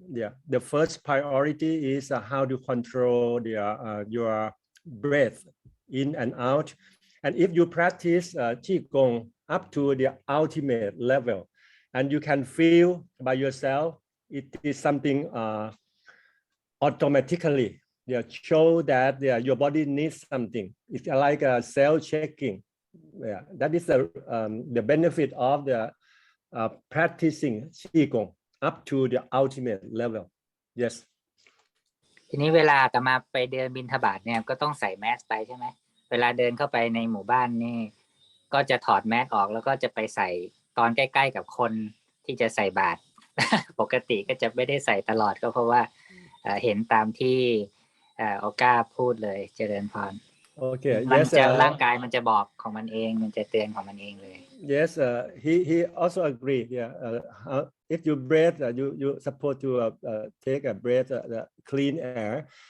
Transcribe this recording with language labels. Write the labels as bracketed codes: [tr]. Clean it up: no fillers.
[en] Yeah, the first priority is how to control your breath in and out, and if you practice Qigong up to the ultimate level, and you can feel by yourself, it is something automatically show that your body needs something. It's like a cell checking. Yeah, that is the benefit of the practicing Qigong up to the ultimate level. Yes. [th] ทีนี้เวลาอาตมาไปเดินบิณฑบาตเนี่ยก็ต้องใส่แมสไปใช่ไหมเวลาเดินเข้าไปในหมู่บ้านนี่ก็จะถอดแมสออกแล้วก็จะไปใส่ตอนใกล้ๆกับคนที่จะใส่บาตร ปกติก็จะไม่ได้ใส่ตลอดก็เพราะว่าเห็นตามที่ออก้าพูดเลยเจริญพร [en] Okay. [th] มัน [en] Yes. [th] จะร่างกายมันจะบอกของมันเองมันจะเตือนของมันเองเลย [en] Yes. He also agreed. Yeah. If you breathe, you supposed to take a breath, clean air.